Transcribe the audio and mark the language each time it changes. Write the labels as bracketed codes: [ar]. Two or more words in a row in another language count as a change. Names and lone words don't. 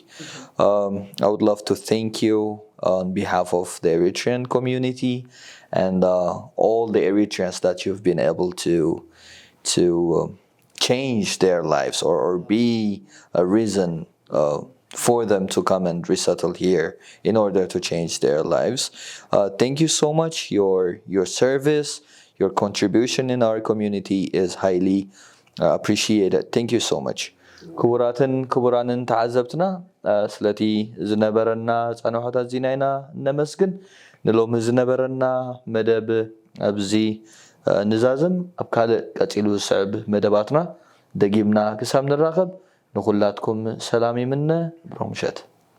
[en] I would love to thank you on behalf of the Eritrean community and all the Eritreans that you've been able to change their lives, or be a reason for them to come and resettle here in order to change their lives. Thank you so much. Your service, your contribution in our community is highly appreciated. Thank you so much. [ti] ክቡራትን ክቡራንን ተዓዘብትና ስለቲ ዝነበረና ጸንሖታት ዚና ኢና ነመስግን ንሎሚ ዝነበረና መደብ ኣብዚ ንዛዝም ኣብ ካልእ ቀፂሉ ዝስዕብ መደባትና ደጊምና ክሳብ ንራኸብ ንኹላትኩም ሰላም ይምነ ብሮም ምሸት